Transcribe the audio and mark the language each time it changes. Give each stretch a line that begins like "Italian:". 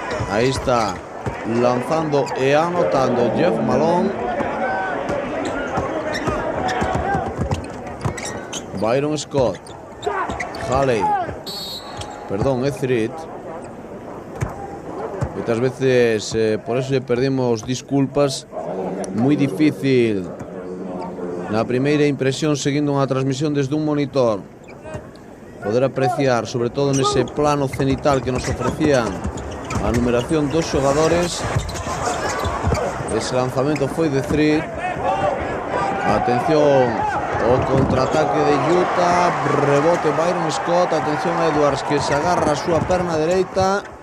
Spanish: Ahí está lanzando e anotando Jeff Malone. Byron Scott. Halley. Perdón, Threat. Muchas veces por eso le perdemos disculpas.
Galician: Muy difícil na primeira impresión seguindo unha transmisión desde un monitor poder apreciar, sobre todo nese plano cenital que nos ofrecían a numeración dos xogadores. Ese lanzamento foi de Threat. Atención o contraataque de Utah. Rebote Byron Scott. Atención a Edwards que se agarra a súa perna dereita.